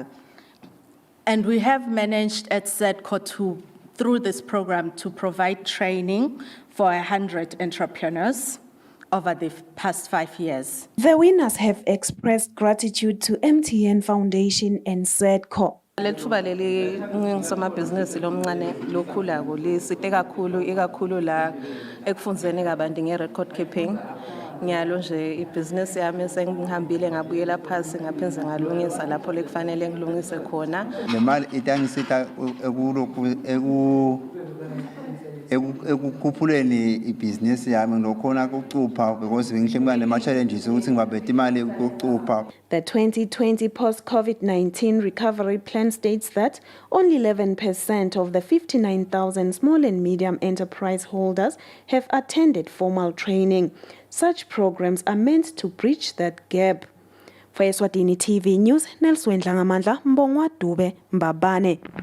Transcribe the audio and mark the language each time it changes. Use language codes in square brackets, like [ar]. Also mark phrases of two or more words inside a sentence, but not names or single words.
[en] And we have managed at SEDCO to, through this program, to provide training for 100 entrepreneurs over the past 5 years. The winners have expressed gratitude to MTN Foundation and SEDCO. [ss] Lethuba leli ngisomabhizinisi lomncane lokhulako lisite kakhulu ikakhulu la ekufundzeni kabanti nge- [en] record keeping. [ss] Ngiyalo nje ibhizinisi yami sengihambile ngabuyela phasi ngaphenze ngalungisa lapho lekufanele ngilungise khona. Le mali itangisita ekukhuphuleni ibhizinisi yami ngilokhona ukucupha because ngihlangana nema-challenges ukuthi ngibabethe imali ukucupha. [en] The 2020 post-COVID-19 recovery plan states that only 11% of the 59,000 small and medium enterprise holders have attended formal training. Such programs are meant to bridge that gap. For Eswatini TV News, Nelson Dlangamandla, Mbongwa Dube, Mbabane.